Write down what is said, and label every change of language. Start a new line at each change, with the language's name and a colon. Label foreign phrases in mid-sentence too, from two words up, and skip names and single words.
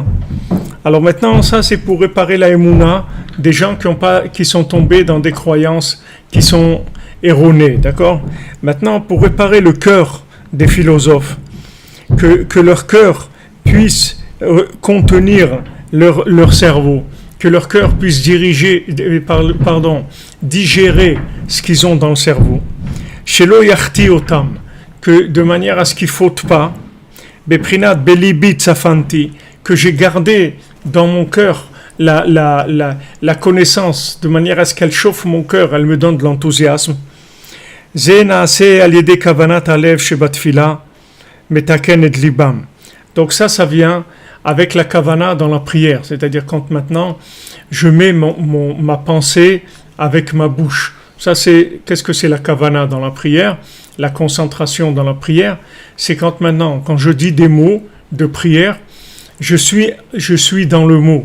French: Alors maintenant, ça c'est pour réparer la Emouna des gens qui sont tombés dans des croyances qui sont erronées, d'accord? Maintenant, pour réparer le cœur des philosophes, que leur cœur puisse contenir leur cerveau, que leur cœur puisse digérer ce qu'ils ont dans le cerveau.
Hebrew: שלא יחטיא אותם,
French: que de manière à ce qu'ils ne fautent pas,
Hebrew: בחינת בלבי צפנתי,
French: que j'ai gardé dans mon cœur la connaissance, de manière à ce qu'elle chauffe mon cœur, elle me donne de l'enthousiasme.
Hebrew: זה נעשה על ידי כוונת הלב שבתפילה מתקן את לבם.
French: Donc ça vient avec la kavana dans la prière, c'est-à-dire quand maintenant je mets ma pensée avec ma bouche. Ça qu'est-ce que c'est la kavana dans la prière? La concentration dans la prière, c'est quand je dis des mots de prière, je suis dans le mot.